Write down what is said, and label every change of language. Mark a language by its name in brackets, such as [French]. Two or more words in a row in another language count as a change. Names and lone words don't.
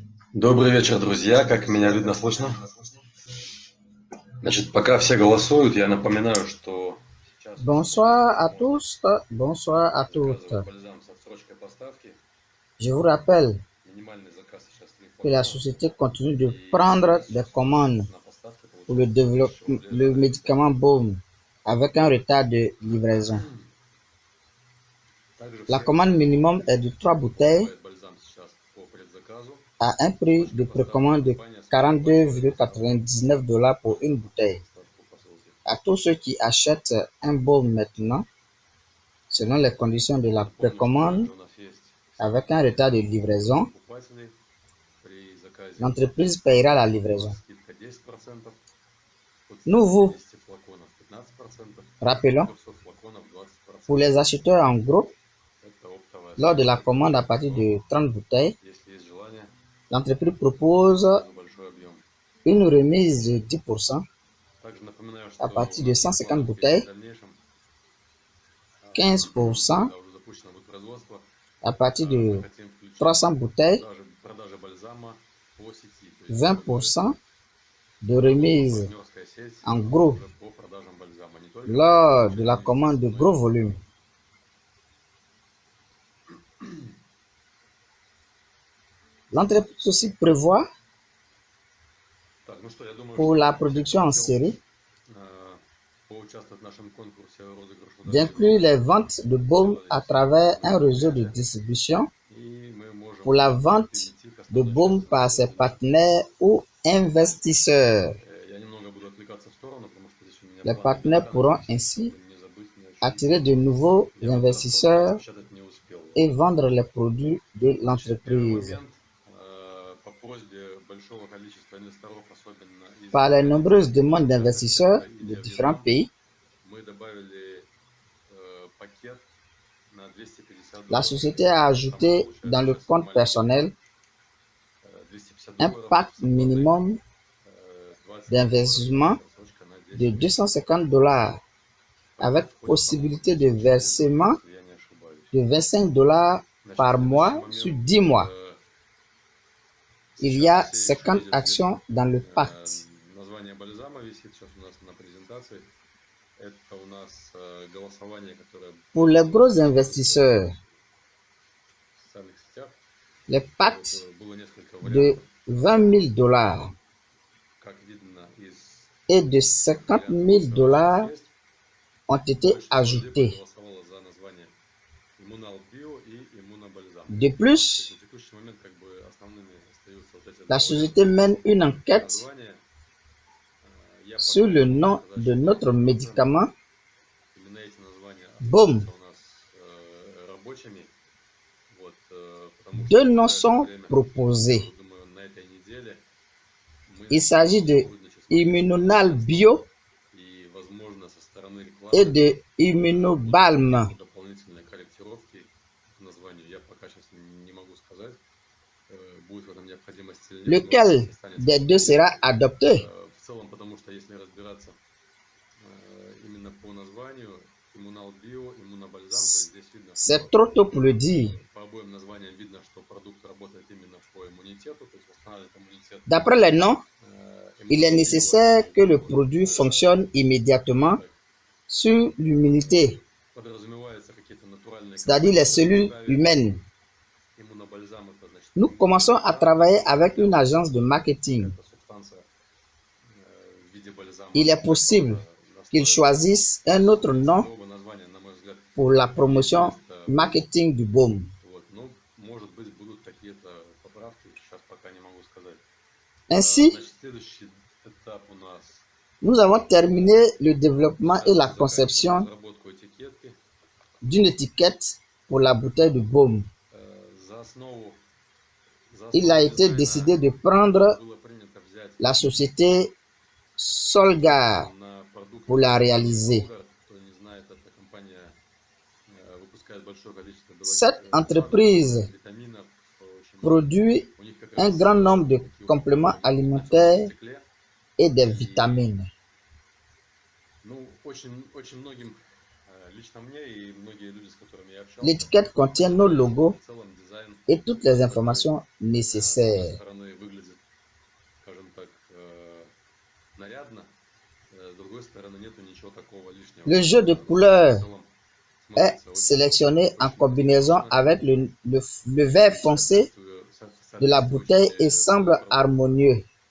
[Russian] Добрый вечер, друзья. Как меня видно, слышно? Значит, пока все голосуют, я напоминаю, что сейчас у нас [French] Bonsoir à [Russian] можно [French] tous, bonsoir à toutes. [Russian] заказывать бальзам с отсрочкой поставки. [French] Je vous rappelle [Russian] Минимальный заказ сейчас 3 [French] que la [Russian] флакона. [French] société continue de [Russian] И [French] prendre [Russian] стоимость [French] des [Russian] сейчас у нас [French] commandes [Russian] на поставке [French] pour le [Russian] получается 1000 [French] développement, [Russian] рублей за [French] le [Russian] 3 [French] médicament [Russian] флакона. [French] BOM avec un retard de livraison. [Russian] Также [French] La [Russian] всех [French] commande minimum est de 3 [Russian] кто [French] bouteilles [Russian] покупает бальзам сейчас по предзаказу, [French] à un [Russian] с [French] prix [Russian] отсрочкой [French] de [Russian] поставки [French] précommande de [Russian] компания сможет оплачивать доставку [French] 42,99 pour une [Russian] отсрочку [French] bouteille. [Russian] поставку посылки. [French] À tous ceux qui achètent un BOM maintenant, selon les conditions de la [Russian] Напомню, что [French] précommande, [Russian] также у нас есть [French] avec un [Russian] скидка [French] retard de [Russian] для [French] livraison, [Russian] покупателей. При заказе [French] l'entreprise payera la [Russian] у нас [French] livraison. [Russian] скидка 10%, от [French] Nous vous [Russian] 150 флаконов 15%, от [French] rappelons, [Russian] 300 флаконов [French] pour [Russian] 20%. [French] les acheteurs en gros, [Russian] Это оптовая [French] lors de la [Russian] скидка для [French] commande à [Russian] тех, [French] partir [Russian] кто, [French] de 30 bouteilles, [Russian] если есть желание, [French] l'entreprise [Russian] купить [French] propose [Russian] сразу большой объем. [French] une remise de 10% [Russian] Также напоминаю, [French] à [Russian] что у [French] partir de нас есть 150 [Russian] планы впереди в [French] bouteilles, [Russian] дальнейшем, [French] 15% [Russian] когда уже запущено будет производство, [French] à partir [Russian] мы [French] de [Russian] хотим включить [French] 300 bouteilles, [Russian] продажи бальзама по сети. То есть торговля [French] 20% de [Russian] торговая [French] remise [Russian] партнерская сеть [French] en gros [Russian] уже по продажам бальзама. Не только по [French] lors de [Russian] получению [French] la commande [Russian] инвестиций, [French] de [Russian] но и [French] gros [Russian] по [French] volumes. [Russian] продажам. [French] L'entreprise aussi prévoit [Russian] Так, ну что, я думаю, [French] pour la [Russian] что все, [French] production [Russian] кто [French] en [Russian] хотел [French] série [Russian] поучаствовать в нашем конкурсе розыгрыш удобрения [French] d'inclure BOM, les ventes de baume [Russian] сделали [French] à [Russian] все [French] travers un réseau de [Russian] мероприятия, [French] distribution [Russian] и мы [French] pour [Russian] можем [French] la vente [Russian] перейти к [French] de [Russian] основной [French] baume [Russian] части [French] par [Russian] нашего [French] ses [Russian] вебинара. [French] partenaires ou investisseurs. [Russian] Я немного буду отвлекаться в сторону, потому что здесь у меня [French] Les [Russian] план [French] partenaires [Russian] вебинара [French] pourront [Russian] написан, [French] ainsi [Russian] чтобы не забыть ни о чем. [French] attirer de nouveaux [Russian] Я в этот раз просто [French] investisseurs [Russian] распечатать не успел. [French] et vendre les produits de [Russian] Значит, первый [French] l'entreprise. [Russian] момент. По просьбе большого количества инвесторов, особенно из [French] Par les [Russian] Италии, [French] nombreuses demandes [Russian] Азия, [French] d'investisseurs [Russian] Африка, [French] de [Russian] Индия, [French] différents [Russian] Вьетнам, [French] pays, [Russian] мы добавили пакет на [French] la [Russian] $250. [French] société a [Russian] Там [French] ajouté dans [Russian] получается [French] le [Russian] сейчас [French] compte [Russian] маленький пакет. [French] personnel un [Russian] $250 [French] pack [Russian] с оплатой [French] minimum [Russian] 20 долларов [French] d'investissement [Russian] и отсрочка на [French] de [Russian] 10 месяцев. [French] 250 [Russian] В [French] avec [Russian] пакет входит, по-моему, [French] possibilité de [Russian] 1004 доллара, [French] versement [Russian] если я не ошибаюсь. [French] de 25 [Russian] Значит, [French] par [Russian] следующий [French] mois sur [Russian] момент. [French] 10 mois. Il y [Russian] Сейчас [French] a [Russian] все еще [French] 50 [Russian] видят здесь [French] actions dans le pacte. [Russian] название бальзама висит сейчас у нас на презентации. Это у нас голосование, которое [French] Pour les gros [Russian] происходит [French] investisseurs, [Russian] в социальных сетях. [French] les [Russian] Вот, [French] pactes [Russian] было несколько [French] de [Russian] вариантов. [French] 20 000 $ [Russian] Как видно из [French] et de 50 [Russian] вариантов, [French] 000 [Russian] которые сейчас $ есть, [French] ont été [Russian] большинство людей [French] ajoutés. [Russian] проголосовало за название Иммунал Био и Иммунобальзам. [French] De [Russian] То есть [French] plus, [Russian] на текущий момент как бы основными остаются вот эти [French] la [Russian] два [French] société [Russian] варианта. [French] mène une enquête [Russian] Название я [French] sur [Russian] пока не [French] le [Russian] могу [French] nom [Russian] сказать, [French] de [Russian] что на [French] notre [Russian] 100% [French] médicament [Russian] именно эти названия [French] BOM. [Russian] останутся у нас рабочими. Вот, потому что [French] Deux [Russian] в [French] noms [Russian] ближайшее [French] sont [Russian] время, я [French] proposés. [Russian] уже думаю, на этой неделе мы [French] Il [Russian] начнем [French] s'agit de [Russian] сотрудничать с маркетинговым [French] Immunonal [Russian] агентством. [French] Bio [Russian] И, возможно, со стороны [French] et [Russian] рекламы [French] de [Russian] будут [French] Immunobalm. [Russian] какие-то дополнительные корректировки к названию. Я пока сейчас не могу сказать, будет в этом необходимость или нет. Может, [French] Lequel [Russian] так останется, [French] des [Russian] как [French] deux [Russian] есть. [French] sera adopté? [Russian] В целом, потому что если разбираться именно по названию Иммунал Био, Иммунобальзам, то есть здесь видно, [French] C'est [Russian] что [French] trop tôt pour le dire. [Russian] по обоим названиям видно, что продукт работает именно по иммунитету, то есть восстанавливает иммунитет. [French] D'après les noms, il est [Russian] Иммунал Био [French] nécessaire [Russian] это [French] que le [Russian] такой, [French] produit fonctionne immédiatement [Russian] так, [French] sur l'immunité, [Russian] подразумеваются какие-то натуральные [French] c'est-à-dire les [Russian] компоненты в [French] cellules [Russian] составе. [French] humaines. [Russian] Иммунобальзам это значит [French] Nous commençons à [Russian] иммунобальзам, [French] travailler [Russian] то есть [French] avec une [Russian] это, [French] agence de marketing. [Russian] это субстанция в виде бальзама, [French] Il est [Russian] просто [French] possible qu'ils [Russian] настоянная. [French] choisissent un [Russian] В [French] autre [Russian] принципе, [French] nom [Russian] оба названия, на мой взгляд, [French] pour la [Russian] есть [French] promotion [Russian] место быть. [French] marketing du baume. [Russian] Вот, но, может быть, будут какие-то поправки, сейчас пока не могу сказать. [French] Ainsi, [Russian] Значит, следующий этап у нас. [French] nous avons terminé le développement et [Russian] Сейчас [French] la [Russian] мы заканчиваем [French] conception [Russian] разработку этикетки. [French] d'une étiquette pour la bouteille de baume. [Russian] За основу [French] Il a été [Russian] дизайна [French] décidé de prendre [Russian] было принято взять [French] la société [Russian] этикетку [French] Solgar [Russian] на продукт [French] pour la [Russian] компании [French] réaliser. [Russian] Solgar. Кто не знает, это компания выпускает большое количество [French] Cette [Russian] БАДов, [French] entreprise [Russian] витаминов, очень много. [French] produit [Russian] У них как [French] un [Russian] раз [French] grand nombre de [Russian] такие [French] compléments [Russian] упаковки идут на темном [French] alimentaires [Russian] стекле. [French] et des [Russian] И [French] vitamines. [Russian] ну, очень многим, лично мне и многие люди, с которыми я общался, [French] L'étiquette contient nos [Russian] понравился [French] logos [Russian] в целом дизайн, [French] et toutes les [Russian] который [French] informations [Russian] с одной [French] nécessaires. [Russian] стороны [French] Le jeu de couleurs est sélectionné en combinaison avec le vert foncé de la bouteille et semble harmonieux.